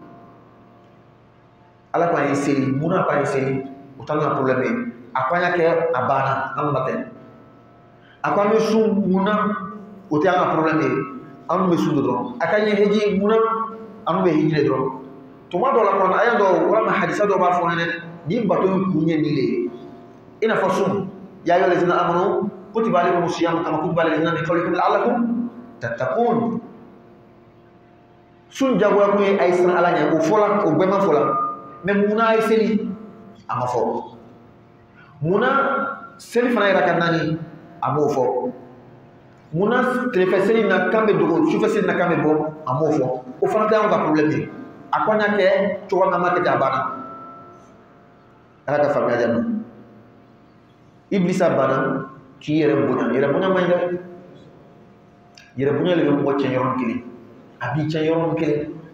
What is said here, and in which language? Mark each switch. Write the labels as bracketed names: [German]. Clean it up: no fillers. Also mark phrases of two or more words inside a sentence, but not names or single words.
[Bambara] ala ko an ye seli munna ko an ye seli o t'an ka problème ye a ko an y'a kɛ a banna an ma tɛ a ko an bɛ sun munna o tɛ an ka problème ye an bɛ sun dɔrɔn a ka ɲɛ heji munna an bɛ heji de dɔrɔn tuma dɔw la kɔnɔ aya dɔw walima hadisa dɔw b'a fɔ an ɲɛna nin bato in kun ye nin de ye i n'a fɔ sun [Arabic] يا أيها الذين آمنوا كتب عليكم الصيام كما كتب على الذين من قبلكم لعلكم تتقون [Bambara] sun jagoya kun ye a ye siran ala ɲɛ o fɔla o bɛɛ ma fɔla mais munna a ye seli a ma fɔ munna seli fana yɛrɛ ka naani a m'o fɔ munna tilefɛ seli na kan bɛ dogo sufɛ seli na kan bɛ bɔ a m'o fɔ o fana tɛ anw ka problème ye a ko an y'a kɛ cogo min an b'a kɛ ten a banna ala ka faamuya diya ma iblisa banna k'i yɛrɛ bonya yɛrɛ bonya man ɲi dɛ yɛrɛ bonya de bɛ mɔgɔ cɛn yɔrɔnin kelen a b'i cɛn yɔrɔnin kelen